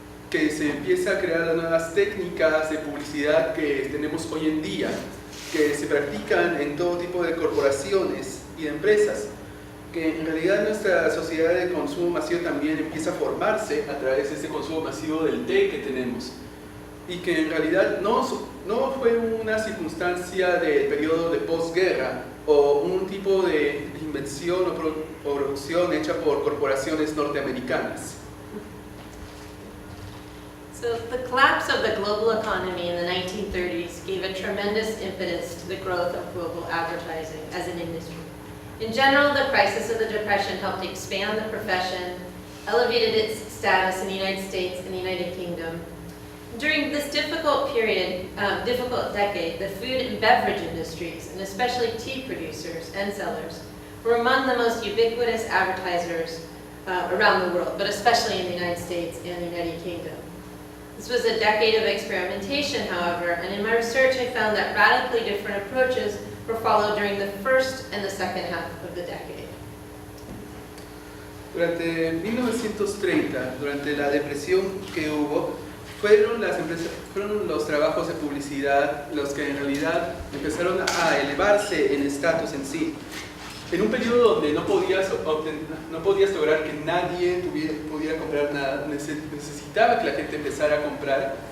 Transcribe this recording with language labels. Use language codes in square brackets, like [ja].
[es] que se empieza a crear las nuevas técnicas de publicidad que tenemos hoy en día, que se practican en todo tipo de corporaciones y de empresas, que en realidad nuestra sociedad de consumo masivo también empieza a formarse a través de este consumo masivo del té que tenemos, y que en realidad no fue una circunstancia del periodo de posguerra o un tipo de invención o producción hecha por corporaciones norteamericanas. [en] So the collapse of the global economy in the 1930s gave a tremendous impetus to the growth of global advertising as an industry. In general, the crisis of the Depression helped expand the profession, elevated its status in the United States and the United Kingdom. During this difficult decade, the food and beverage industries, and especially tea producers and sellers, were among the most ubiquitous advertisers around the world, but especially in the United States and the United Kingdom. This was a decade of experimentation, however, and in my research I found that radically different approaches were followed during the first and the second half of the decade. [es] Durante 1930, durante la depresión que hubo, fueron los trabajos de publicidad los que en realidad empezaron a elevarse en estatus en sí. En un periodo donde no podías lograr que nadie pudiera comprar nada, necesitaba que la gente empezara a comprar.